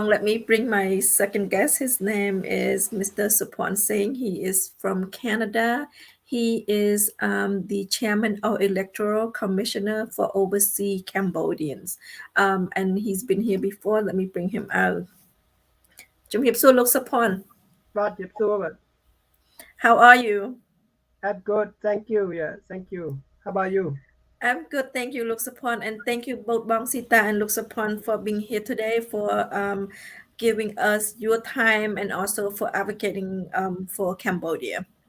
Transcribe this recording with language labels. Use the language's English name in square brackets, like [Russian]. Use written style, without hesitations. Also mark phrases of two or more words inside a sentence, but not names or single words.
[English] Let me bring my second guest. His name is Mr. Sophoan Seng. He is from Canada. He is the chairman of Electoral Commissioner for Overseas Cambodians. And he's been here before. Let me bring him out. [Khmer] ជំរាបសួរលោកសុផាន់ បាទជម្រាបសួរបាទ [English] How are you I'm good thank you yeah thank you how about you I'm good thank you Luk Sapon and thank you both Bang Sita and Luk Sapon for being here today for giving us your time and also for advocating for Cambodia.